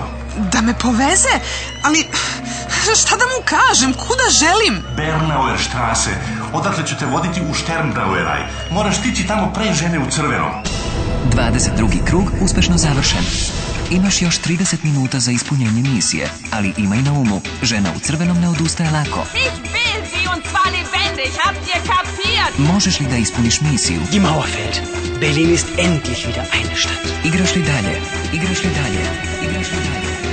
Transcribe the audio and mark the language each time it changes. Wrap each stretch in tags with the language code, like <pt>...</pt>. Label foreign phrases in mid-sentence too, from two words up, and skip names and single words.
<sr>Da me poveze? Ali šta da mu kažem? Kuda želim? Bernauer Straße. Odatle ću te voditi u Sternbrauerei. Moraš stići tamo pre žene u crvenom. 22. krug uspešno završen. Imaš još 30 minuta za ispunjenje misije, ali imaj na umu, žena u crvenom ne odustaje lako.</sr> <de>Ich will sie und zwar lebendig. Habt ihr kapiert?</de> <sr>Možeš li da ispuniš misiju?</sr> <de>Die Mauer fällt. Berlin ist endlich wieder eine Stadt.</de> <sr>Igraš li dalje? Igraš li dalje? Igraš li dalje?</sr>